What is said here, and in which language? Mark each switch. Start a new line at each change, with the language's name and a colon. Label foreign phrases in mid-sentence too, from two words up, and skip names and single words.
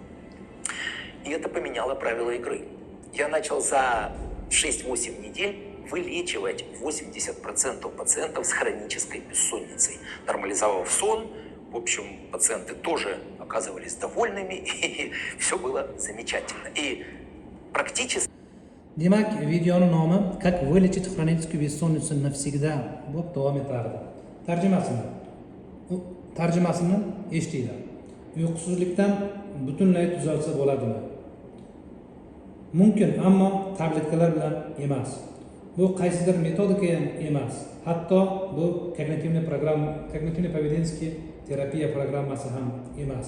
Russian: И это поменяло правила игры. Я начал за 6-8 недель вылечивать 80% пациентов с хронической бессонницей, нормализовав сон. В общем, пациенты тоже оказывались довольными, и все было замечательно. И практически...
Uzbek: Demak, videoning nomi
Russian: "Как вылечить хроническую бессонницу навсегда"
Uzbek: bo'lib davom etardi. Tarjimasini eshitinglar. Uyqusizlikdan butunlay tuzalsa bo'ladimi? Mumkin, ammo tabletkalar bilan emas. Bu qaysidir metodika ham emas. Hatto bu
Russian: когнитивно-поведенческий
Uzbek: terapiya programmasi ham emas.